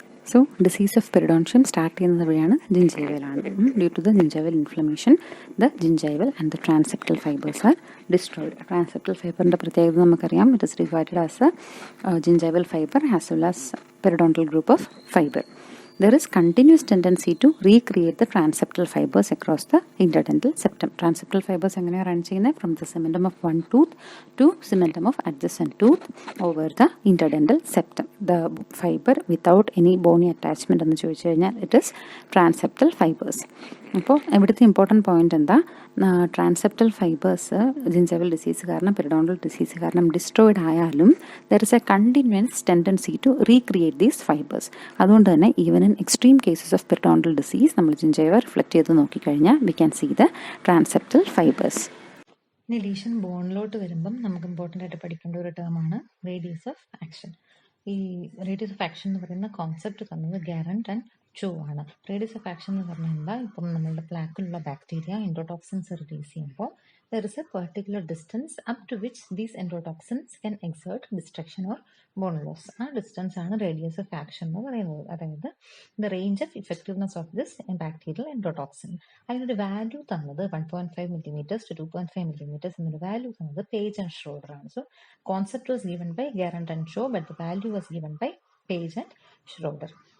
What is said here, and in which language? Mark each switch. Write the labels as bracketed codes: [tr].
[ml] So disease of പെരിഡോൺഷ്യം start ചെയ്യുന്നത് വഴിയാണ് ജിഞ്ചൈവലാണ്. [en] Due to the gingival inflammation the gingival and the transeptal fibers are destroyed. [ml] ട്രാൻസെപ്റ്റൽ ഫൈബറിൻ്റെ പ്രത്യേകത നമുക്കറിയാം. [en] It is divided as a gingival fiber as well as periodontal group of fiber. There is continuous tendency to recreate the transeptal fibers across the interdental septum. Transeptal fibers [ml] എങ്ങനെയാണ് run ചെയ്യുന്നത്? [en] From the cementum of one tooth to cementum of adjacent tooth over the interdental septum. The fiber without any bony attachment [ml] എന്ന് ചോദിച്ചു കഴിഞ്ഞാൽ [en] It is transeptal fibers. [ml] അപ്പോൾ ഇവിടുത്തെ important point എന്താ? ട്രാൻസെപ്റ്റൽ fibres gingival disease കാരണം, periodontal disease കാരണം destroyed ആയാലും [en] There is a continuous tendency to recreate these fibers. [ml] അതുകൊണ്ട് തന്നെ [en] even in extreme cases of periodontal disease [ml] നമ്മൾ ജിഞ്ചൈവ റിഫ്ലക്ട് ചെയ്ത് നോക്കിക്കഴിഞ്ഞാൽ [en] We can see the transeptal fibers. [ml] ഇനി ലീഷൻ ബോണിലോട്ട് വരുമ്പം നമുക്ക് ഇമ്പോർട്ടൻ്റ് ആയിട്ട് പഠിക്കേണ്ട ഒരു ടേമാണ് റേഡിയസ് ഓഫ് ആക്ഷൻ. ഈ റേഡിയസ് ഓഫ് ആക്ഷൻ എന്ന് പറയുന്ന കോൺസെപ്റ്റ് തന്നത് ഗാരന്റ് ആൻഡ് ചോ ആണ്. റേഡിയസ് ഓഫ് ആക്ഷൻ എന്ന് പറഞ്ഞാൽ എന്താ? ഇപ്പം നമ്മളുടെ പ്ലാക്കിലുള്ള ബാക്ടീരിയ എൻഡോടോക്സിൻസ് റിലീസ് ചെയ്യുമ്പോൾ [en] there is a particular distance up to which these endotoxins can exert destruction or bone loss. [ml] ആ ഡിസ്റ്റൻസ് ആണ് റേഡിയസ് ഓഫ് ആക്ഷൻ എന്ന് പറയുന്നത്. അതായത് [en] The range of effectiveness of this bacterial endotoxin. [ml] അതിനൊരു വാല്യൂ തന്നത് 1.5 millimeters to 2.5 millimeters എന്നൊരു value തന്നത് page and Schroeder ആണ്. [en] So concept was given by Garant and Shaw, but the value was given by Page and Schroeder.